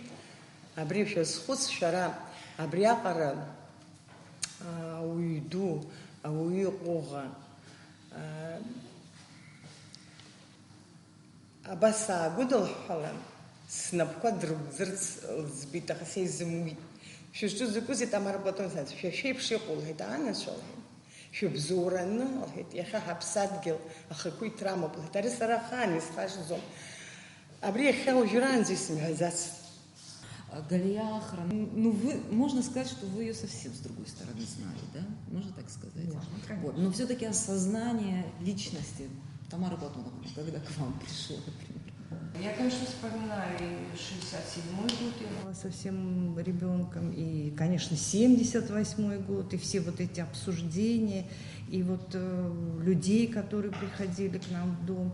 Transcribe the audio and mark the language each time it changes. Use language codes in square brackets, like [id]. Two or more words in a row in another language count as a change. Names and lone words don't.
[ab] Абри шәазхәыц шәара, абриаҟара ауаҩ ду, ауаҩы ҟәыӷа, абас аагәыдылҳәалан, снапқәа дрыгәӡырц лӡбеит, аха са изымуит. Шәызҿу закәызеи, Тамара Платон-ԥҳа, шәеиԥш иҟоу лҳәеит, анацәа лҳәеит, шәыбзоураны лҳәеит, иахьа ҳаԥсадгьыл ахақәиҭра итрамоуп лҳәеит, ари сара ахаан исхашҭӡом. Абри иахьа уажәраанӡа исымҳәаӡацт. Галия Ахран, [ru] можно сказать, что вы ее совсем с другой стороны знали, да? Можно так сказать? Можно, вот. Но все-таки осознание личности Тамары Платоновны, когда к вам пришло, например? Я, конечно, вспоминаю 67-й год, я была совсем ребенком, и, конечно, 78-й год, и все вот эти обсуждения, и вот людей, которые приходили к нам в дом.